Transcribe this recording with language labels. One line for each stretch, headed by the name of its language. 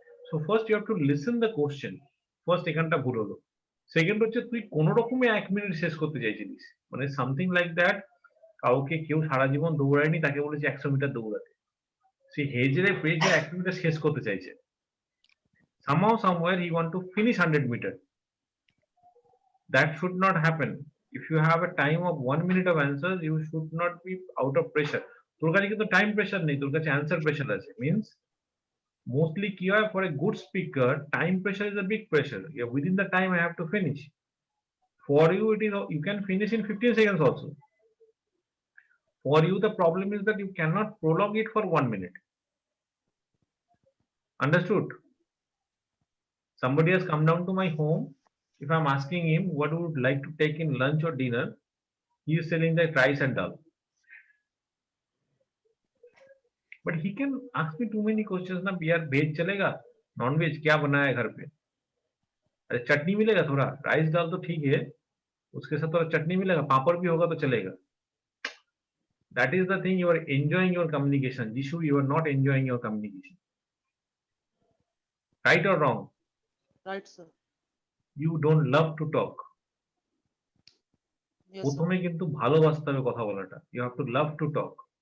English: So first you have to listen the question. First
Bangla: এখানটা ভুল হলো। সেকেন্ড হচ্ছে তুই কোন রকমে 1 মিনিট শেষ করতে চাইছিলিস, মানে সামথিং লাইক দ্যাট, কাউকে কেউ সারা জীবন দৌড়ায়নি, তাকে বলেছে 100 মিটার দৌড়াতে, সে হেজরে পেজে 1 মিনিটে শেষ করতে চাইছে।
English: Somehow somewhere he want to finish 100 meter. That should not happen. If you have a time of 1 minute of answers, you should not be out of pressure.
Bangla: তোর কাছে কিন্তু টাইম প্রেশার নেই, তোর কাছে অ্যান্সার প্রেশার আছে। Means mostly কি হয়,
English: For a good speaker time pressure is a big pressure. Yeah, within the time I have to finish. For you it is, you can finish in 15 seconds also. For you the problem is that you cannot prolong it for 1 minute. Understood? Somebody has come down to my home. If I'm asking him what would like to take in lunch or dinner, he is telling that rice and dal. But he can ask me too many questions
Hindi: ना, यार veg चलेगा, non veg क्या बना है घर पे, अरे चटनी मिलेगा थोड़ा, राइस दाल तो ठीक है, उसके साथ थोड़ा चटनी मिलेगा, पापड़ भी होगा तो चलेगा.
English: That is the thing, you are enjoying your communication. Jishu, you are not enjoying your communication. Right or wrong? Right sir. You don't love to talk. Yes sir.
Bangla: প্রথমে কিন্তু ভালোবাসতে হবে কথা বলাটা.
English: You have to love to talk.